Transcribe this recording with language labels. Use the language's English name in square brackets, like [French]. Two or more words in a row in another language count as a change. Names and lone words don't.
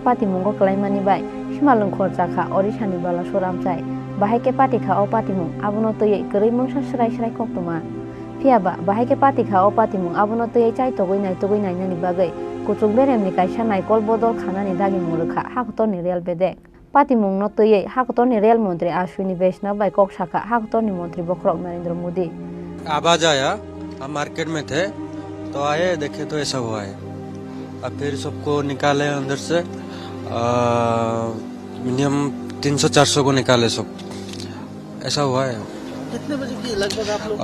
[Kok Borok] पातिमुंगो कलायमानि बाय सिमालंखर जाखा ओरिसानि बालासुर आमसाय बाहायके पातिखा अ पातिमुं आबुनो तयै गरै मंसा स्राय स्राय कक्तमा फियाबा बाहायके पातिखा अ पातिमुं आबुनो तयै चाइ तगै नायनानि बागै कुचुक बेरेमनि काइसा नायकल बदल खानानि दागि मुरखा हाकतनि रेल बेदेक पातिमुं न तयै हाकतनि रेल मंत्री अश्विनी वैष्णव बाय कक शाखा हाकतनि मंत्री बखरक नरेंद्र मोदी [Hindi] आवाज आया हम मार्केट में थे तो आए देखे तो ऐसा हुआ है अब फिर सबको निकाले अंदर से मिनिमम 300-400 को निकाले सब ऐसा हुआ है। कितने बजे की लगभग आप लोग